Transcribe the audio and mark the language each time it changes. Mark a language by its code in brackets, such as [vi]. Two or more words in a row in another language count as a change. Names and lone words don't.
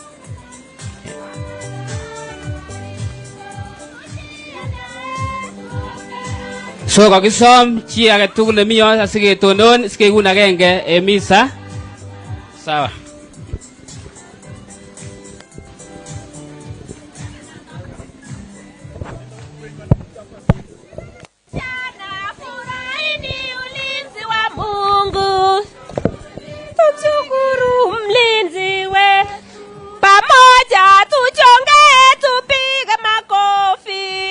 [kln] So kakisom chi age tugul nemi asiketonon sikekun agenge en misa. [sw] Sawa. Tumshukuru mlinzi we, pamoja tuchonge tupige makofi.